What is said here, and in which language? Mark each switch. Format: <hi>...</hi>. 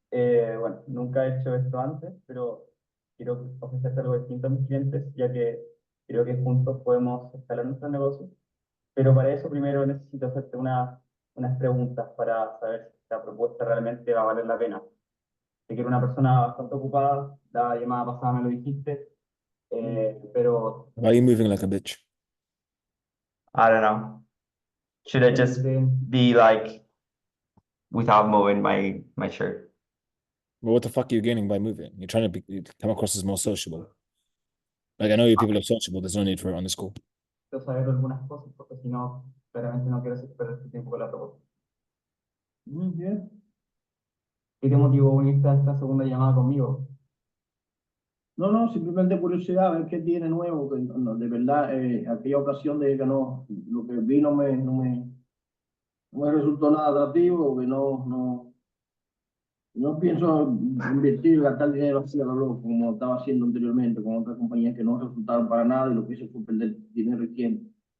<es>Bueno, nunca he hecho esto antes, pero quiero ofrecerte algo distinto a mis clientes, ya que creo que juntos podemos escalar nuestro negocio. Pero para eso primero necesito hacerte unas preguntas para saber si esta propuesta realmente va a valer la pena. Sé que era una persona bastante ocupada, la llamada pasada me lo dijiste, pero</es> <en>Why are you moving like a bitch? I don't know. Should I just be like without moving my shirt? Well, what the fuck are you gaining by moving? You're trying to you come across as more sociable. Like, I know you people are sociable. There's no need for it on this call.</en> <es>quiero saber algunas cosas, porque si no, claramente no quiero hacer perder tu tiempo con la propuesta. Bien. ¿Qué te motivó a unirte a esta segunda llamada conmigo? No, simplemente curiosidad, a ver qué tiene nuevo, que de verdad, aquella ocasión de que no, lo que vi no me resultó nada atractivo, que no pienso invertir, gastar dinero así a lo loco, como estaba haciendo anteriormente con otras compañías que no resultaron para nada y lo que hice fue perder dinero y tiempo.</es>